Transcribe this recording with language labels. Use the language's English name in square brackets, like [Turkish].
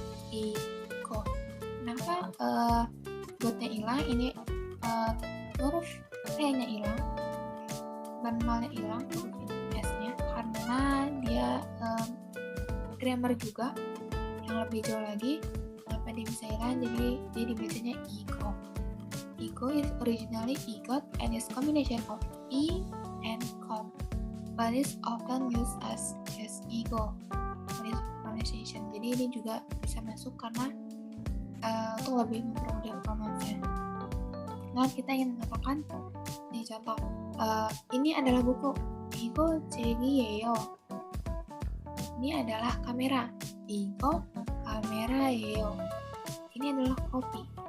[Indonesian] Iko. Kenapa gotnya hilang? Ini huruf T-nya hilang, normalnya hilang, huruf S-nya, karena dia grammar juga yang lebih jauh lagi. Kenapa dia bisa hilang? Jadi dia dibacanya ego. [English] Ego is originally egot and is combination of e and com, but is often used as ego pronunciation. [Indonesian] Jadi ini juga bisa masuk karena untuk lebih mempermudah pronunciasi. Nah, kita ingin mengatakan nih contoh, ini adalah buku. [Korean] 이거 책이에요. [Indonesian] Ini adalah kamera. [Korean] 이거 카메라예요. [Indonesian] Ini adalah kopi.